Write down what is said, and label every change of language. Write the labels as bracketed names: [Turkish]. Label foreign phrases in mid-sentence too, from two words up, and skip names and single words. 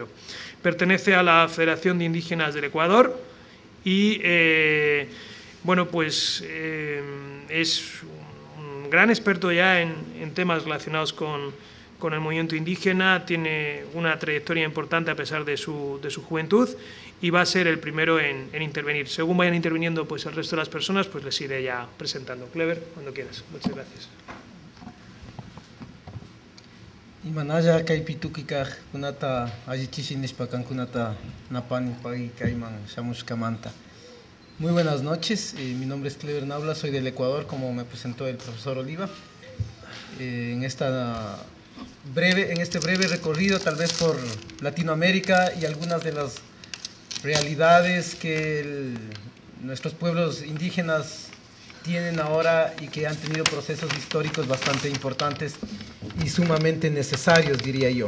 [Spanish] Pertenece a la Federación de Indígenas del Ecuador y bueno, pues es un gran experto ya en temas relacionados con el movimiento indígena, tiene una trayectoria importante a pesar de su juventud y va a ser el primero en intervenir. Según vayan interviniendo pues, el resto de las personas, pues les iré ya presentando. Clever, cuando quieras. Muchas gracias. [Quechua] Imanalla kaypitukikaj kunata allichishinishpa kankunata napani pagi kayman shamushkamanta. [Spanish] Muy buenas noches, mi nombre es Clever Naula, soy del Ecuador, como me presentó el profesor Oliva. En este breve recorrido tal vez por Latinoamérica y algunas de las realidades que nuestros pueblos indígenas tienen ahora y que han tenido procesos históricos bastante importantes y sumamente necesarios, diría yo.